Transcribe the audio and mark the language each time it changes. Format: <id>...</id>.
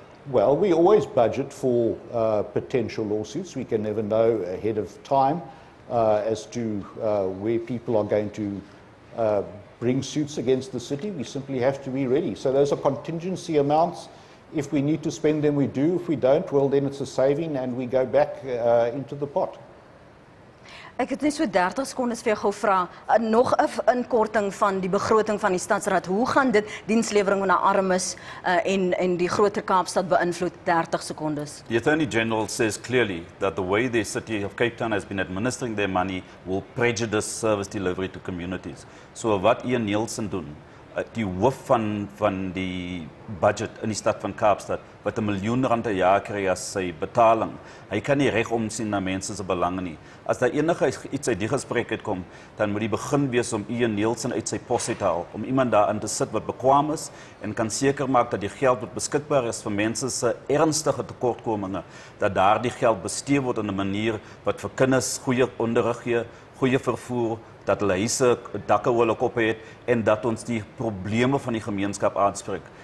<en>Well, we always budget for potential lawsuits. We can never know ahead of time as to where people are going to bring suits against the city. We simply have to be ready. So those are contingency amounts. If we need to spend them, we do. If we don't, well, then it's a saving and we go back into the pot.</en> <af>Ek het net so 30 sekondes vir jou gou vra, nog 'n inkorting van die begroting van die stadsraad. Hoe gaan dit dienslewering na armes en die groter Kaapstad beïnvloed? 30 sekondes.</af> <en>The Attorney General says clearly that the way the city of Cape Town has been administering their money will prejudice service delivery to communities.</en> <af>So wat Ian Nielsen doen, die hoof van die budget in die stad van Kaapstad, wat R1 miljoen 'n jaar kry as sy betaling. Hy kan nie reg omsien na mense se belange nie. As daar enige iets uit die gesprek uitkom, dan moet die begin wees om Ian Nielsen uit sy pos uit te haal, om iemand daarin te sit wat bekwaam is en kan seker maak dat die geld wat beskikbaar is vir mense se ernstige tekortkominge, dat daardie geld bestee word in 'n manier wat vir kinders goeie onderrig gee, goeie vervoer, dat hulle huise dakke oor hulle koppe het en dat ons die probleme van die gemeenskap aanspreek.</af>